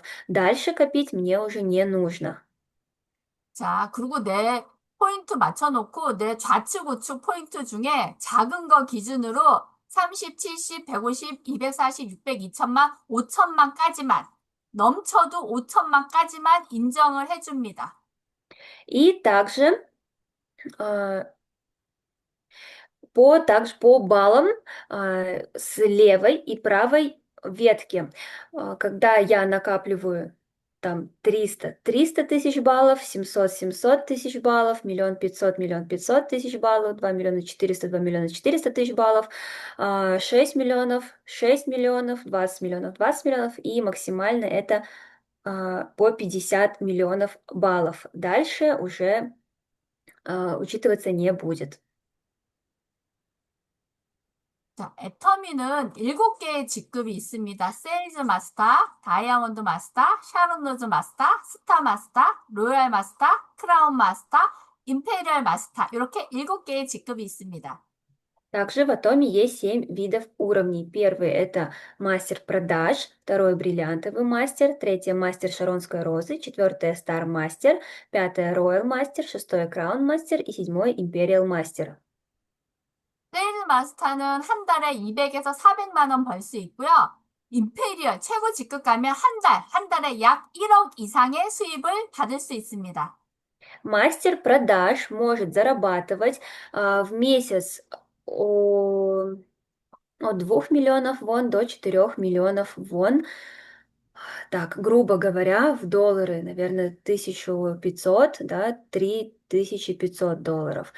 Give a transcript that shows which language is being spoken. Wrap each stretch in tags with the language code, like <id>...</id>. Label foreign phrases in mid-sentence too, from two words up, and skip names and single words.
<ru>Дальше копить мне уже не нужно.</ru> <ko>자, 그리고 내 포인트 맞춰놓고 내 좌측 우측 포인트 중에 작은 거 기준으로 30, 70, 150, 240, 600, 2천만, 5천만까지만 넘쳐도 5천만까지만 인정을 해줍니다.</ko> <ru>И также также по баллам с левой и правой ветки. Когда я накапливаю там 300 тысяч баллов, 700 тысяч баллов, 1 500 000 баллов, 2 миллиона 400 тысяч баллов, 6 миллионов, 6 миллионов, 20 миллионов и максимально это по 50 миллионов баллов. Дальше уже учитываться не будет.</ru> <ko>자, 애터미는 7개의 직급이 있습니다. 세일즈 마스터, 다이아몬드 마스터, 샤론로즈 마스터, 스타 마스터, 로얄 마스터, 크라운 마스터, 임페리얼 마스터. 이렇게 7개의 직급이 있습니다.</ko> <ru>Также в Атоме есть 7 видов уровней. Первый — это мастер продаж, второй — бриллиантовый мастер, третий — мастер Шаронской розы, четвертый — стар мастер, пятый — роял мастер, шестой — краун мастер и седьмой — империал мастер.</ru> <ko>세일즈 마스터는 한 달에 200에서 400만 원 벌 수 있고요. 임페리얼 최고 직급 가면 한 달에 약 1억 이상의 수입을 받을 수 있습니다.</ko> <ru>Мастер продаж может зарабатывать в месяц о- от 2 миллионов вон до 4 миллионов вон. Так, грубо говоря, в доллары, наверное, 1500, да, 3500 долларов.</ru>